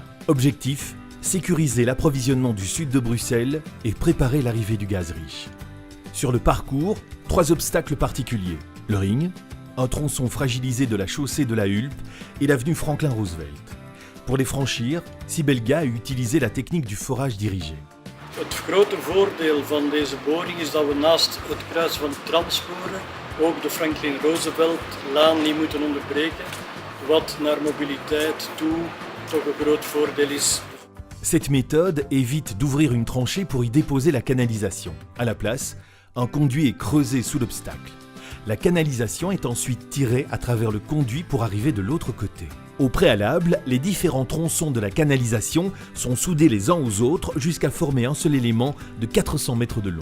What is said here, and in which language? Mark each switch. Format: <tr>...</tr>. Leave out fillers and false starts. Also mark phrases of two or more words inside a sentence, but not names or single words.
<fr>Objectif, sécuriser l'approvisionnement du sud de Bruxelles et préparer l'arrivée du gaz riche. Sur le parcours, 3 obstacles particuliers. Le ring, un tronçon fragilisé de la chaussée de la Hulpe et l'avenue Franklin Roosevelt. Pour les franchir, Sibelga a utilisé la technique du forage dirigé.</fr> <nl>Het grote voordeel van deze boring is dat we naast het kruisen van de transporen ook de Franklin Roosevelt-laan niet moeten onderbreken, wat naar mobiliteit toe toch een groot voordeel is.</nl> <fr>Cette méthode évite d'ouvrir une tranchée pour y déposer la canalisation. À la place, un conduit est creusé sous l'obstacle. La canalisation est ensuite tirée à travers le conduit pour arriver de l'autre côté. Au préalable, les différents tronçons de la canalisation sont soudés les uns aux autres jusqu'à former un seul élément de 400 mètres de long.</fr>